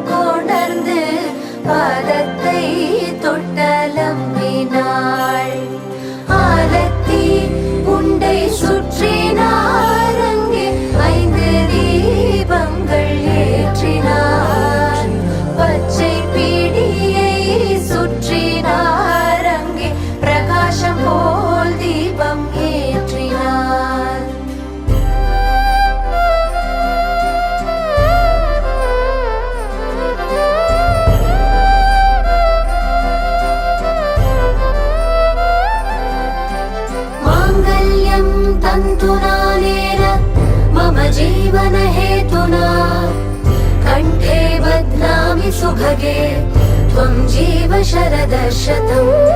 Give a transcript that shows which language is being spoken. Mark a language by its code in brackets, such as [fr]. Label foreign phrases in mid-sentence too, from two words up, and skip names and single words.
[ta] கொணர்ந்து பாதத்தை தொட்டலம்பினாள் ஆலத்தி உண்டை சுற்றினார் அங்கே 5 தீபங்கள் ஏற்றினார் பச்சை பீடியை சுற்றினார் அங்கே பிரகாசம் போல் தீபம் ஏற்றினார் [sa] माङ्गल्यं तन्तुनानेन मम जीवनहेतुना कण्ठे बध्नामि सुभगे त्वं जीव शरदशतम्